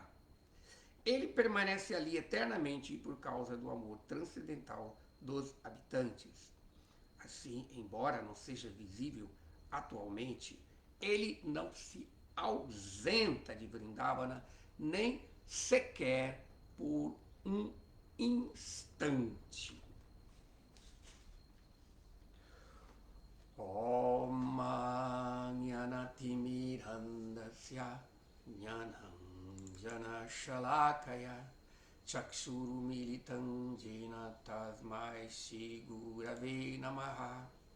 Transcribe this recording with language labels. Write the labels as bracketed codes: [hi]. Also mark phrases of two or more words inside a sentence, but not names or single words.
[pt] Ele permanece ali eternamente por causa do amor transcendental dos habitantes. Assim, embora não seja visível atualmente, ele não se ausenta de Vrindavana nem sequer por um instante. [sa] ॐ अज्ञानतिमिरान्धस्य ज्ञानाञ्जन शलाकया चक्षुरुन्मीलितं येन तस्मै श्री गुरवे नमः.